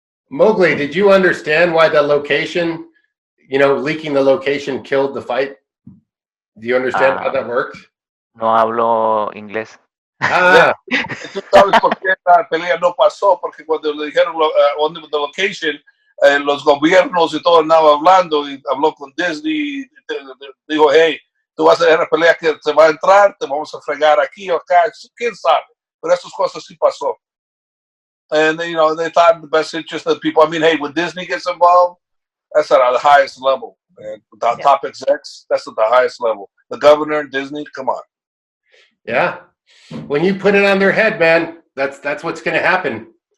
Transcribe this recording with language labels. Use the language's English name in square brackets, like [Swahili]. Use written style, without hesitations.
[English] Mowgli, did you understand why the location, you know, leaking the location killed the fight? Do you understand how that worked? [Spanish] No hablo inglés. Ah. Tú sabes por qué la pelea no pasó, porque cuando le dijeron [English] on the location, los gobiernos y todo andaban hablando, y habló con Disney, dijo, hey, tú vas a ver la pelea que te va a entrar, te vamos a fregar aquí o acá, quién sabe, pero esas cosas sí pasó. And you know, they thought in the best interest of the people. I mean, hey, when Disney gets involved, that's at the highest level, man. The top execs, that's at the highest level. The governor and Disney, come on. Yeah. When you put it on their head, man, that's what's going to happen.